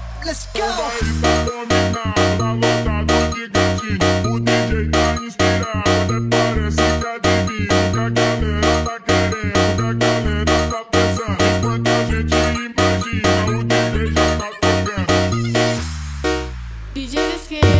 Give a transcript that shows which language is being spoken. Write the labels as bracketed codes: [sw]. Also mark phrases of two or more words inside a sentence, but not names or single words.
[en] let's go. [pt] Tá lotado de gatinho. O DJ tá inspirado, até parece que adivinha o que a galera tá querendo, o que a galera tá pensando. Enquanto a gente imagina, o DJ já tá tocando. DJ Risqué.